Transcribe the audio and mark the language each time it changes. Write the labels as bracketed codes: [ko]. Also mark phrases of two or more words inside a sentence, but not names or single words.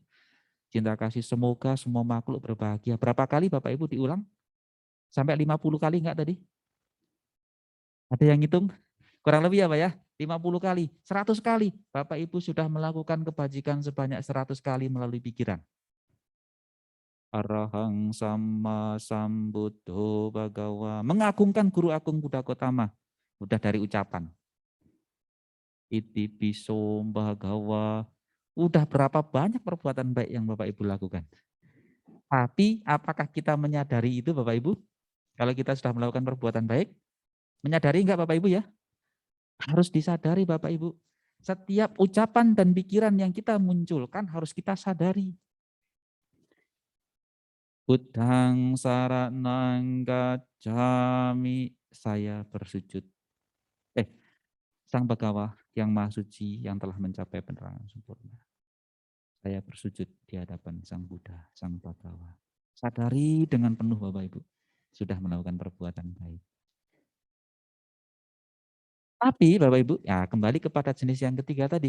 [id] Cinta kasih semoga semua makhluk berbahagia. Berapa kali Bapak Ibu diulang? Sampai 50 kali enggak tadi? Ada yang hitung? Kurang lebih apa ya? 50 kali, 100 kali. Bapak Ibu sudah melakukan kebajikan sebanyak 100 kali melalui pikiran. [pi] Arahang sama sambuddho bagawa. [id] Mengagungkan guru agung Buddha Gotama. Udah dari ucapan. [pi] Iti piso bagawa. [id] Udah berapa banyak perbuatan baik yang Bapak Ibu lakukan. Tapi apakah kita menyadari itu Bapak Ibu? Kalau kita sudah melakukan perbuatan baik, menyadari enggak Bapak Ibu ya? Harus disadari Bapak Ibu. Setiap ucapan dan pikiran yang kita munculkan harus kita sadari. [pi] Buddhang saranang gacchami, [id] saya bersujud. Sang Bhagawa yang Maha Suci yang telah mencapai penerangan sempurna. Saya bersujud di hadapan Sang Buddha, Sang Bhagawa. Sadari dengan penuh Bapak Ibu, sudah melakukan perbuatan baik. Tapi Bapak Ibu, ya kembali kepada jenis yang ketiga tadi.